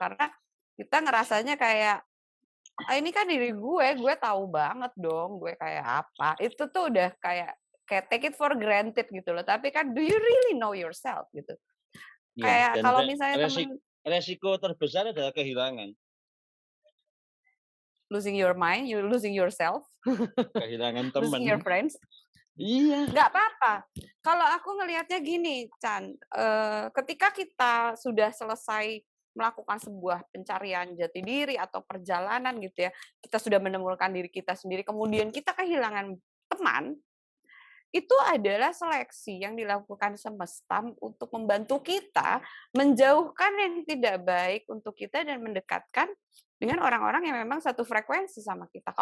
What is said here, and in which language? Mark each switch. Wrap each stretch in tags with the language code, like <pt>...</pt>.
<id>Karena kita ngerasanya kayak ini kan diri gue tahu banget dong gue kayak apa. Itu tuh udah kayak</id> <en>take it for granted</en> <id>gitu loh. Tapi kan</id> <en>do you really know yourself gitu.</en> <id>Ya, Kayak dan kalau misalnya temen resiko terbesar adalah kehilangan.</id> <en>losing your mind, you losing yourself,</en> <id>Kehilangan teman.</id> <en>losing your friends.</en> <id>Iya. Nggak apa-apa. Kalau aku ngelihatnya gini, Chan, ketika kita sudah selesai melakukan sebuah pencarian jati diri atau perjalanan gitu ya, kita sudah menemukan diri kita sendiri, kemudian kita kehilangan teman, itu adalah seleksi yang dilakukan semesta untuk membantu kita menjauhkan yang tidak baik untuk kita dan mendekatkan dengan orang-orang yang memang satu frekuensi sama kita.</id>